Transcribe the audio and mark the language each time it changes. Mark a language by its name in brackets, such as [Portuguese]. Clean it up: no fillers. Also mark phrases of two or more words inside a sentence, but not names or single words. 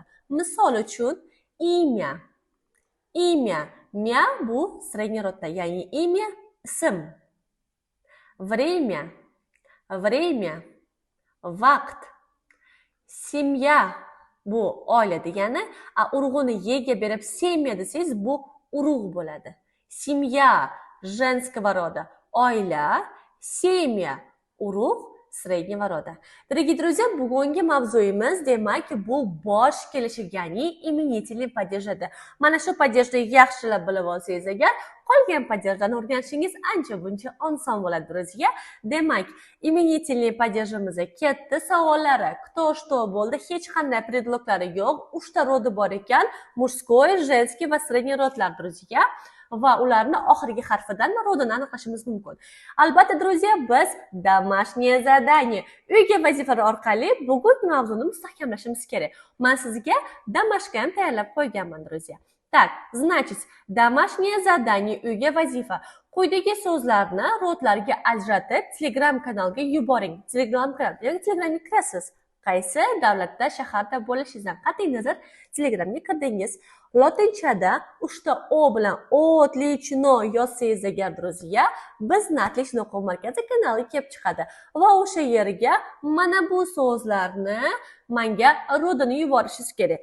[Uzbek] Misol uchun, imya. Miya bu [Russian] средний родда, [Uzbek] ya'ni imya, ism. Время, vaqt. Семья bu oila degani, urug'ini yega berib semya desangiz bu urug' bo'ladi. [Russian] Семья женского рода, oila, semya, urug', среднего рода. Дорогие друзья, [Uzbek] bugungi mavzuyimiz demak bu bosh kelishib, ya'ni [Russian] именительный падеж. [Uzbek] Mana shu падежni yaxshilab bilib olsangiz agar, qolgan падежlarni o'rganishingiz ancha buncha oson bo'ladi, друзья. Demak, imenительный падежimizda katta savollari, [Russian] кто что [Uzbek] bo'ldi, hech qanday predloglari yo'q, 3 ta rodi bor ekan, murskoy, женский va средний rodlar, друзья. Va ularni oxirgi harfidan rodini aniqlashimiz mumkin. Albatta, друзья, biz [Russian] домашнее задание, [Uzbek] uyga vazifalar orqali bugungi mavzuni mustahkamlashimiz kerak. Men sizga домашка ham tayyorlab qo'yganman, друзья. [Russian] Так, значит, домашнее задание, [Uzbek] uyga vazifa. Quyidagi so'zlarni rodlarga ajratib, Telegram kanalga yuboring. Telegramga kirasiz. Qaysi davlatda, shaharda bo'lishingizdan qat'iy nazar Telegramga kirdingiz. Lotinchada 3 ta o bilan отлично yozsangiz agar, друзья, bizni Отлично o'quv markazi kanali kelib chiqadi va o'sha yerga mana bu so'zlarni menga rodini yuborishingiz kerak.